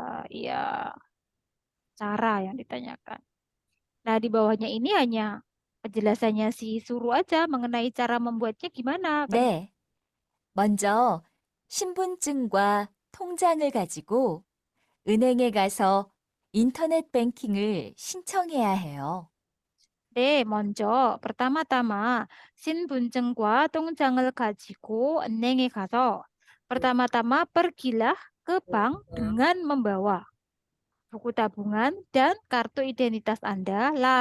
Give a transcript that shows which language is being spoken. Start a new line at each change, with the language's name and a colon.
Indonesian: Ya, cara yang ditanyakan. Nah, di bawahnya ini hanya penjelasannya si suruh aja mengenai cara membuatnya gimana kan?
Korean: 네. 먼저 신분증과 통장을 가지고 은행에 가서 인터넷 뱅킹을 신청해야 해요. 네, 먼저
Indonesian: pertama-tama
Korean: 신분증과 통장을 가지고 은행에 가서
Indonesian: pertama-tama pergilah ke bank dengan membawa buku tabungan dan kartu identitas Anda.